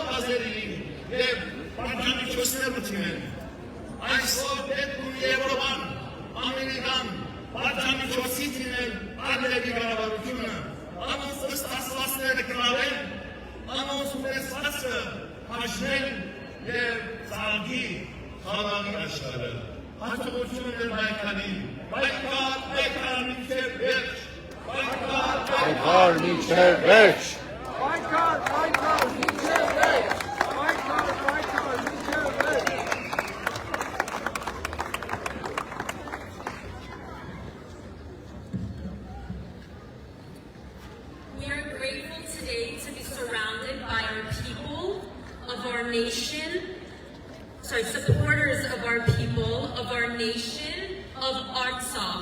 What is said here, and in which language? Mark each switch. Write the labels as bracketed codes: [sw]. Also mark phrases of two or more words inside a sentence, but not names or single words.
[hy] ազերին և պատժամիջոցներ մտցնեն։ Այսօր պետք ունի Եվրոպան, Ամերիկան, պատժամիջոցի դիմել ալևի կառավարությունը, անոնց ստացվածները կրավեն, անոնց ունեցվածքը հաշվեն և ծաղկի խաղաղի աշխարհը։ Հաջողություն մեր պայքարին, պայքար մինչև վերջ, պայքար մինչև վերջ, պայքար մինչև վերջ, պայքար մինչև վերջ։ [en] We are grateful today to be surrounded by our people of our nation, supporters of our people, of our nation, of Artsakh.